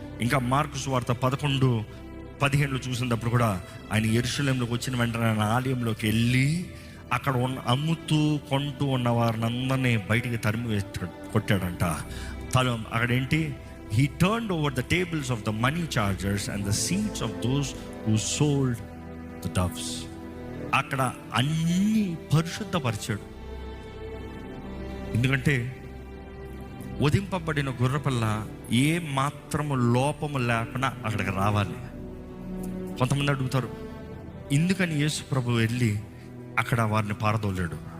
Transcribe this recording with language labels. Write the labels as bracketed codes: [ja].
[te] ఇంకా మార్కు సువార్త 11:15 చూసినప్పుడు కూడా ఆయన యెరూషలేములోకి వచ్చిన వెంటనే ఆయన ఆలయంలోకి వెళ్ళి అక్కడ అమ్ముతూ కొంటూ ఉన్న వారిని అందరినీ బయటికి తరిమి కొట్టాడంట. అక్కడేంటి, [en] he turned over the tables of the money chargers and the seats of those who sold the doves. [te] అక్కడ అన్ని పరిశుద్ధపరిచాడు. ఎందుకంటే వధింపబడిన గొర్రెపిల్ల ఏ మాత్రము లోపము లేకుండా అక్కడికి రావాలి. కొంతమంది అడుగుతారు, ఎందుకని యేసు ప్రభు వెళ్ళి అక్కడ వారిని పారదోలాడు?